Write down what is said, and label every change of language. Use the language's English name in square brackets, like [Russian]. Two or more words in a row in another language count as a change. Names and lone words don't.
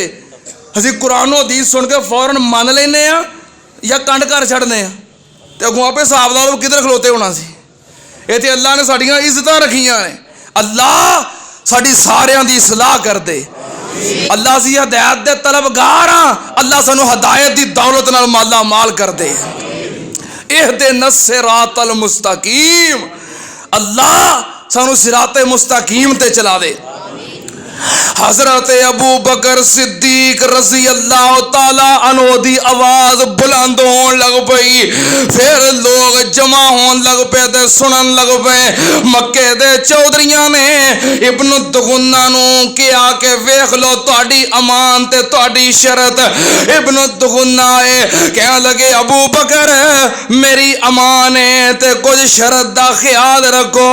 [Punjabi] اسیں قرآن حدیث سن کے فوراً من لینے آں یا کنڈ کر چھڈنے آں، تے اگوں آپے حساب لا لو کدھر کھلوتے ہونا سی. یہ تے اللہ نے ساڈیاں عزتاں رکھیاں نے۔ اللہ ساڈی ساریاں دی صلاح کر دے. اللہ اسیں ہدایت دے طلبگار ہاں، اللہ سانوں ہدایت دی دولت نال مالا مال کر دے. [Arabic] اهدنا الصراط المستقيم, [Punjabi] اللہ سانوں [Arabic] صراط مستقيم [Punjabi] تے چلا دے. حضرت ابو بکر صدیق [Arabic] رضي الله تعالى عنه [Punjabi] دی آواز بلند ہونے لگ پئی. فیر لوگ جمع ہونے لگ پے تے سنن لگ پے. مکے دے چودھریاں نے ابن دغنہ نوں کہا کہ ویکھ لو تہاڈی امان تے تہاڈی شرط. ابن دغنہ کہنے لگے ابو بکر میری امان ہے تے کجھ شرط دا خیال رکھو.